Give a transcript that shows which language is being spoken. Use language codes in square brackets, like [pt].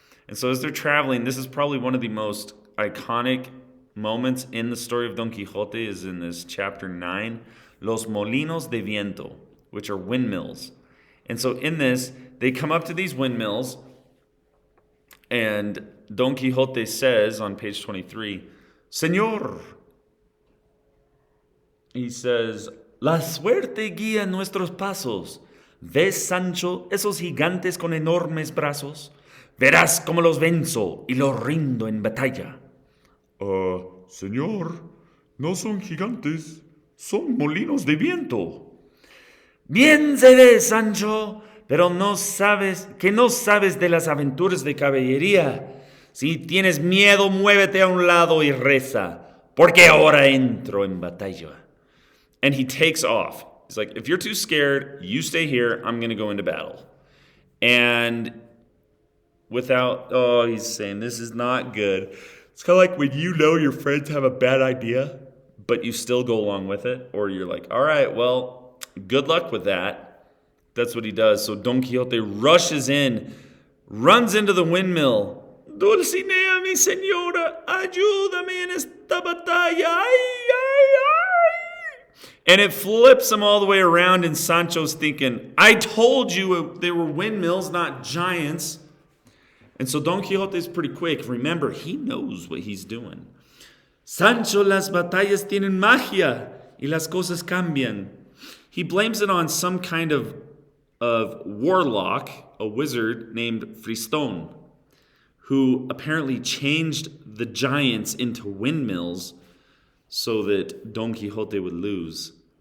[en] And so as they're traveling, this is probably one of the most iconic moments in the story of Don Quixote, is in this chapter 9, Los Molinos de Viento, which are windmills. And so in this, they come up to these windmills, and Don Quixote says on page 23, Señor, he says, [es] La suerte guía nuestros pasos. ¿Ves, Sancho, esos gigantes con enormes brazos? Verás cómo los venzo y los rindo en batalla. Señor, no son gigantes, son molinos de viento. Bien se ve, Sancho, pero no sabes de las aventuras de caballería. Si tienes miedo, muévete a un lado y reza, porque ahora entro en batalla. [en] And he takes off. He's like, if you're too scared, you stay here. I'm going to go into battle. And he's saying, this is not good. It's kind of like when your friends have a bad idea, but you still go along with it. Or you're like, all right, well, good luck with that. That's what he does. So Don Quixote rushes in, runs into the windmill. [es] Dulcinea, mi señora, ayúdame en esta batalla. Ay, ay, ay. [en] And it flips him all the way around, and Sancho's thinking, I told you they were windmills, not giants. And so Don Quixote is pretty quick. Remember, he knows what he's doing. [es] Sancho, las batallas tienen magia, y las cosas cambian. [en] He blames it on some kind of warlock, a wizard named Fristón, who apparently changed the giants into windmills so that Don Quixote would lose.